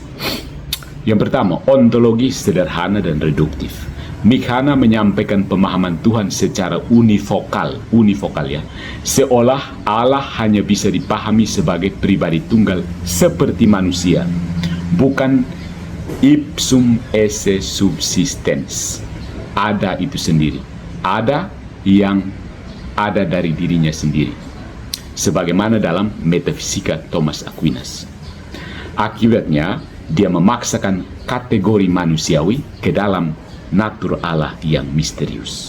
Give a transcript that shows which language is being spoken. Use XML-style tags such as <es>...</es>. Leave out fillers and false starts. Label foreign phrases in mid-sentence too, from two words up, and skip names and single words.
<id>Yang pertama, ontologi sederhana dan reduktif. Mikana menyampaikan pemahaman Tuhan secara univokal ya, seolah Allah hanya bisa dipahami sebagai pribadi tunggal seperti manusia, bukan</id> <la>ipsum esse subsistens,</la> <id>ada itu sendiri, ada yang ada dari dirinya sendiri, sebagaimana dalam metafisika Thomas Aquinas. Akibatnya, dia memaksakan kategori manusiawi ke dalam natur Allah yang misterius.</id>